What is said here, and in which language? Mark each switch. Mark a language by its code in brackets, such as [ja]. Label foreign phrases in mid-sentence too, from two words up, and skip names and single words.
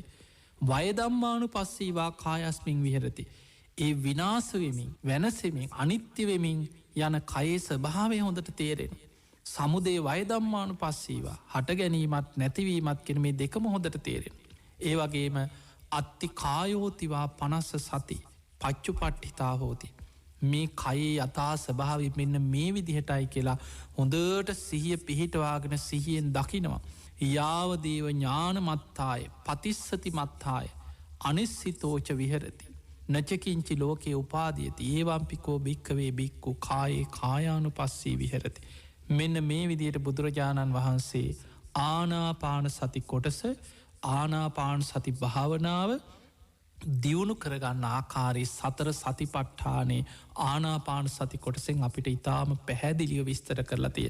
[pi] වයදම්මානු පස්සීවා කායස්මින් විහරති. [si] ඒ විනාසවෙමින් වෙනසෙමින් අනිත්‍යවෙමින් යන කයේ ස්වභාවය හොඳට තේරෙන. [pi] සමුදේ වයදම්මානු පස්සීවා [si] හට ගැනීමත් නැතිවීමත් කෙන මේ දෙකම හොඳට තේරෙන. ඒ වගේම [pi] අත්ති කායෝතිවා පනස්ස සති පච්චු පට්ඨිතා හෝති. [si] මේ කයේ යථා ස්වභාවි මෙන්න මේ විදිහටයි කියලා හොඳට සිහිය පිහිටවාගෙන සිහියෙන් දකිනවා. [pi] යාවදේව ඥාන මත්තාය පතිස්සති මත්තාය අනිස්සිතෝච විහරති. නචකින්චි ලෝකයේ උපාදියති ඒවම්පිකෝ භික්කවේ බික්කු කායේ කායානු පස්සී විහරති. [si] මෙන්න මේ විදියට බුදුරජාණන් වහන්සේ ආනාපාන සති කොටස ආනාපාන සති භාවනාව දියුණු කරගන්න ආකාරයේ සතර සතිපට්ඨානේ ආනාපාන සති කොටසෙන් අපිට ඉතාම පැහැදිලිව විස්තර කරලා තියෙන.